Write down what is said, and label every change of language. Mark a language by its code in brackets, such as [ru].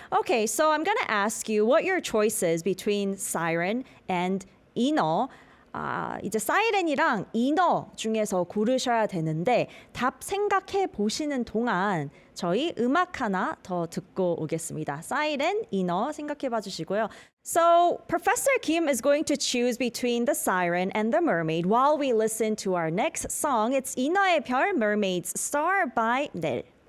[en] Okay, so I'm going to ask you what your choice is between siren and 인어. [ko] 이제 사이렌이랑 인어 중에서 고르셔야 되는데 답 생각해 보시는 동안 저희 음악 하나 더 듣고 오겠습니다. 사이렌, 인어 생각해 봐 주시고요. [en] So Professor Kim is going to choose between the siren and the mermaid while we listen to our next song. It's 인어의 별, Mermaid's Star by 넬.